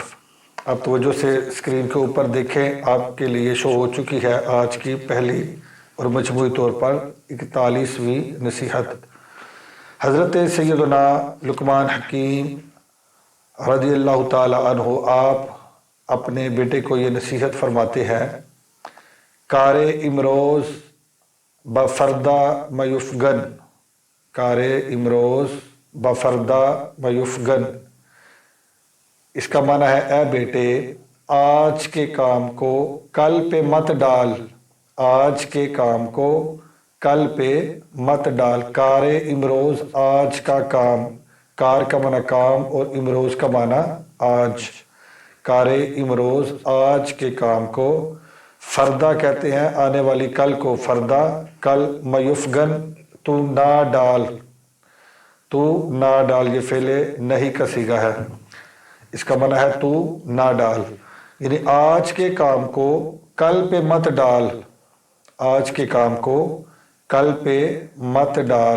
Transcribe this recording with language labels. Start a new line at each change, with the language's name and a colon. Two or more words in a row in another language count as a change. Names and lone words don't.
Urdu: اب توجہ سے اسکرین کے اوپر دیکھیں، آپ کے لیے شو ہو چکی ہے آج کی پہلی اور مجموعی طور پر 41ویں نصیحت۔ حضرت سیدنا لقمان حکیم
Arabic: رضی اللہ تعالی عنہ
Urdu: آپ اپنے بیٹے کو یہ نصیحت فرماتے ہیں:
Persian: کار امروز بفردہ میفگن، کار امروز بفردہ میفگن۔
Urdu: اس کا معنی ہے، اے بیٹے، آج کے کام کو کل پہ مت ڈال، آج کے کام کو کل پہ مت ڈال۔
Persian: کار امروز،
Urdu: آج کا کام، کار کا معنی کام اور امروز کا معنی آج۔
Persian: کار امروز،
Urdu: آج کے کام کو، فردہ کہتے ہیں آنے والی کل کو، فردہ کل، میفگن تو نہ ڈال، تو نہ ڈال، یہ فعل نہیں کا صیغہ ہے، اس کا معنی ہے تو نہ ڈال، یعنی آج کے کام کو کل پہ مت ڈال، آج کے کام کو کل پہ مت ڈال۔